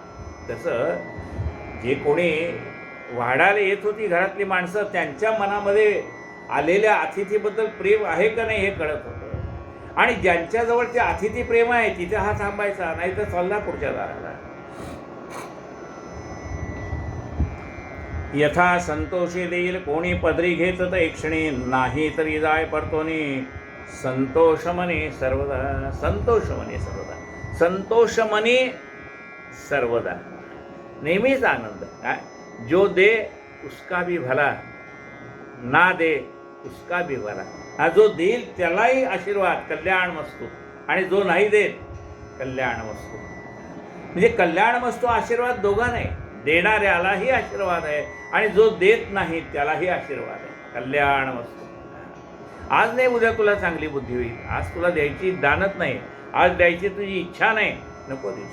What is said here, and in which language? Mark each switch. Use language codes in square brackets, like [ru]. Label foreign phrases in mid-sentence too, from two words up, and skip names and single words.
[mr] तसं जे कोणी वाढायला येत होती घरातली माणसं, त्यांच्या मनामध्ये आलेल्या अतिथीबद्दल प्रेम आहे का नाही हे कळत होतं. आणि ज्यांच्याजवळ ते अतिथी प्रेम आहे तिथे हा थांबायचा, नाही तर चालला पुढच्या दाराला. यथा संतोषी देईल कोणी, पदरी घेत तर एकक्षणी, नाही तरी जाय परतोनी. संतोषमनी सर्वदा, संतोषमनी सर्वदा, संतोषमनी सर्वदा, नेहमीच आनंद. काय? [hi] जो दे उसका भी भला, ना दे उसका भी भला. [mr] हा जो देईल त्यालाही आशीर्वाद, [sa] कल्याण मस्तू, [mr] आणि जो नाही देत [sa] कल्याण मस्तू. [mr] म्हणजे [sa] कल्याण मस्तू [mr] आशीर्वाद दोघा नाही, देणाऱ्यालाही आशीर्वाद आहे आणि जो देत नाही त्यालाही आशीर्वाद आहे. [sa] कल्याण मस्तू. [mr] आज नाही उद्या तुला चांगली बुद्धी होईल. आज तुला द्यायची दानत नाही, आज द्यायची तुझी इच्छा नाही, नको देऊस.